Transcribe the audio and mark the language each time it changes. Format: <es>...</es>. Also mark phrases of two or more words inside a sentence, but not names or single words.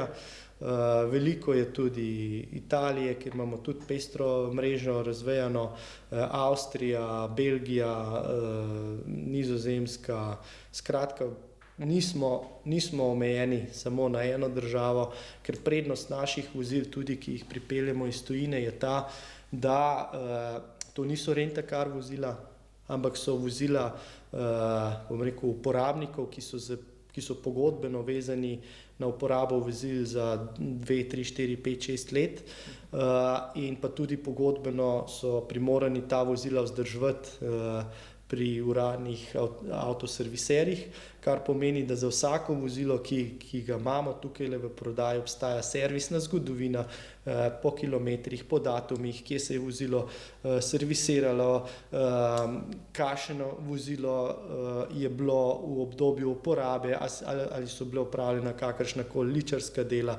<sl>Veliko je tudi Italije, kjer imamo tudi pestro mrežo razvejano, Avstrija, Belgija, Nizozemska. Skratka, nismo omejeni samo na eno državo, ker prednost naših vozil, tudi ki jih pripeljemo iz tujine, je ta, da to niso rent-a-car vozila, ampak so vozila, bom rekel, uporabnikov, ki so pogodbeno vezani na uporabo vozil za 2, 3, 4, 5, 6 let in pa tudi pogodbeno so primorani ta vozila vzdrževati pri uradnih avtoserviserjih, kar pomeni, da za vsako vozilo, ki ga imamo tukaj v prodaji, obstaja servisna zgodovina po kilometrih, po datumih, kje se je vozilo servisiralo, kakšno vozilo je bilo v obdobju uporabe, ali so bile opravljena kakršnakoli ličarska dela.</sl>